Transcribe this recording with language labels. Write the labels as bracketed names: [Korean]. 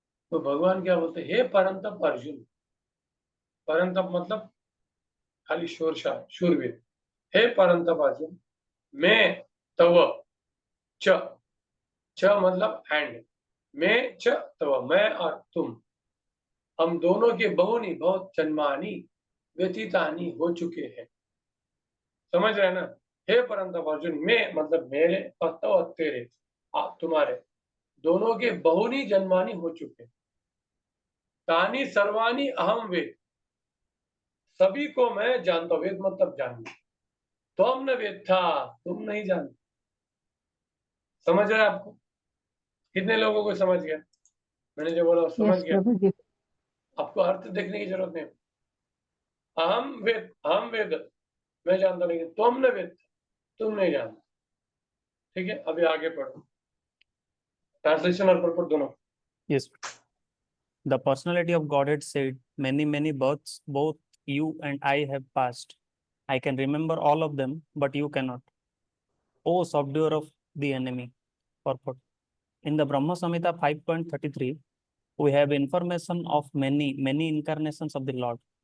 [Hindi] तो भगवान क्या बोलते. हे परंतप अर्जुन. परंतप मतलब खाली शूरवीर, हे परंतप अर्जुन, मैं तव च मतलब एंड, मैं च तव, मैं और तुम, हम दोनों के बहुनी बहुत जन्मानी व्यतीतानी हो चुके हैं। समझ रहे हैं ना? हे परंतप अर्जुन, मैं मतलब मेरे और तव और तेरे, आप तुम्हारे दोनों के बहुनी जन्मानी हो चुके हैं। [Sanskrit] तानी सर्वानी अहम वेद, [Hindi] सभी को मैं जानता हूं। वेद मतलब जानना। तुम न वेद था, तुम नहीं जानते। समझ रहे हैं आपको? कितने लोगों को समझ गया? मैंने जो बोला समझ [English] Yes, [Hindi] गया? [English] Prabhuji. [Hindi] आपको अर्थ देखने की जरूरत नहीं। अहम वेद, मैं जानता नहीं, तुम न वेद, तुम नहीं जानते। ठीक है, अभी आगे पढ़ो। ट्रांसलेशन और परपट दोनों। [English] Yes. The personality of Godhead said, many births both you and I have passed. I can remember all of them, but you cannot. O subduer of the enemy. Purport. In the Brahma Samhita 5.33, we have information of many incarnations of the Lord.